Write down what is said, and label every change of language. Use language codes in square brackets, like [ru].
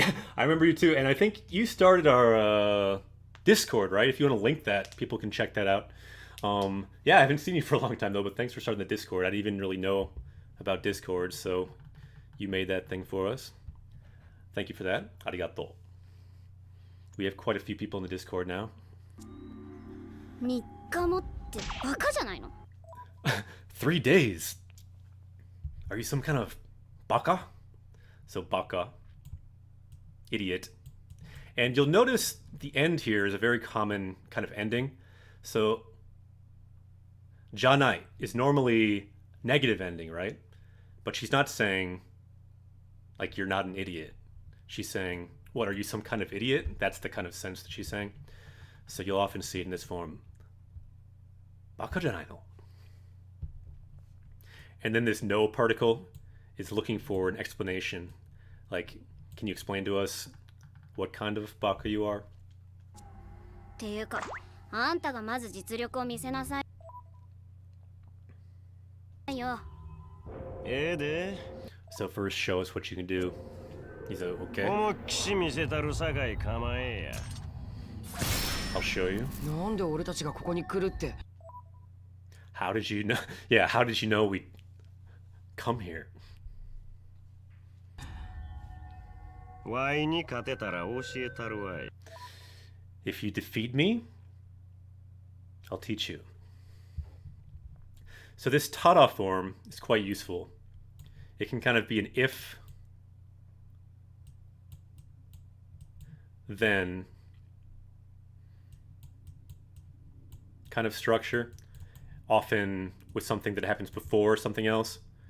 [en] Yeah, I remember you too. And I think you started our Discord, right? If you want to link that, people can check that out. Yeah, I haven't seen you for a long time though, but thanks for starting the Discord. I didn't even really know about Discord, so you made that thing for us. Thank you for that. Arigato. We have quite a few people in the Discord now. [ja] 3日もってバカじゃないの？ [en] 3 days? Are you some kind of baka? So baka, idiot. And you'll notice the end here is a very common kind of ending. So janai is normally negative ending, right? But she's not saying, like, you're not an idiot. She's saying, what, are you some kind of idiot? That's the kind of sense that she's saying. So you'll often see it in this form. [ja] Baka janai no. [en] And then this no particle is looking for an explanation. Like, can you explain to us what kind of baka you are? [ja] っていうか、あんたがまず実力を見せなさいよ。ええで。 [en] So first show us what you can do. He's okay. [ja] 思いっきし見せたるさかい構えや。 [en] I'll show you. [ja] なんで俺たちがここに来るって。 [en] How did you know? Yeah, how did you know Come here. [ja] ワイに勝てたら教えたるわい。 [en] If you defeat me, I'll teach you. So this tada form is quite useful. It can kind of be an if, then kind of structure, often with something that happens before something else.